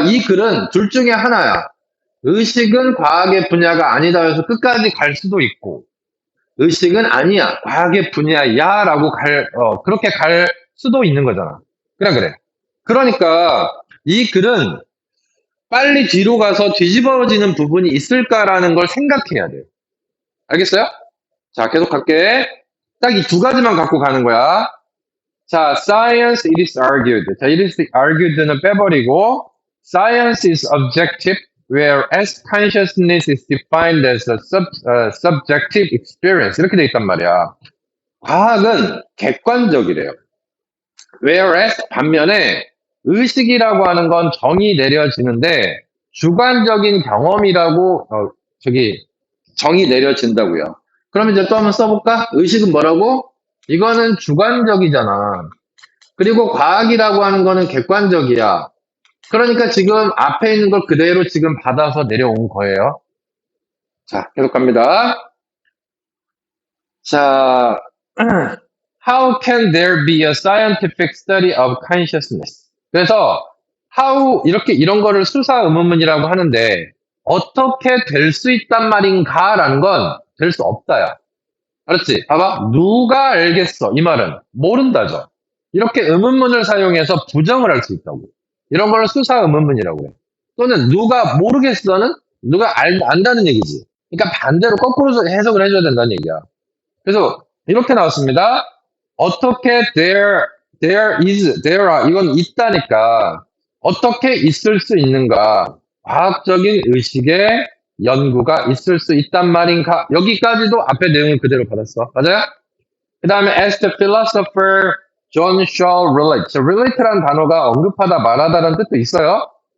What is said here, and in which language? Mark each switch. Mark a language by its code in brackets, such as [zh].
[ko] 이 글은 둘 중에 하나야. 의식은 과학의 분야가 아니다 해서 끝까지 갈 수도 있고, 의식은 아니야, 과학의 분야야 라고 그렇게 갈 수도 있는 거잖아. 그래. 그러니까 이 글은 빨리 뒤로 가서 뒤집어지는 부분이 있을까라는 걸 생각해야 돼. 알겠어요? 자, 계속 갈게. 딱 이 두 가지만 갖고 가는 거야. [en] 자, science it is argued. 자, it is argued는 [ko] 빼버리고, [en] science is objective, whereas consciousness is defined as a subjective experience. [ko] 이렇게 돼 있단 말이야. 과학은 객관적이래요. whereas 반면에 의식이라고 하는 건 정의 내려지는데 주관적인 경험이라고 정의 내려진다고요. 그럼 이제 또 한번 써볼까? 의식은 뭐라고? 이거는 주관적이잖아. 그리고 과학이라고 하는 거는 객관적이야. 그러니까 지금 앞에 있는 걸 그대로 지금 받아서 내려온 거예요. 자, 계속 갑니다. 자, how can there be a scientific study of consciousness? 그래서 how 이런 거를 수사 의문문이라고 하는데 어떻게 될 수 있단 말인가라는 건 될 수 없다야. 알았지? 봐봐. 누가 알겠어? 이 말은 모른다죠. 이렇게 의문문을 사용해서 부정을 할 수 있다고. 이런 걸 수사 의문문이라고 해. 또는 누가 모르겠어는 누가 안다는 얘기지. 그러니까 반대로 거꾸로 해석을 해줘야 된다는 얘기야. 그래서 이렇게 나왔습니다. 어떻게 [en] there are [ko] 이건 있다니까 어떻게 있을 수 있는가 과학적인 의식의 연구가 있을 수 있단 말인가 여기까지도 앞에 내용을 그대로 받았어. 맞아요? 그 다음에 [en] as the philosopher John Shaw relate. [ko] relate라는 단어가 언급하다 말하다라는 뜻도 있어요.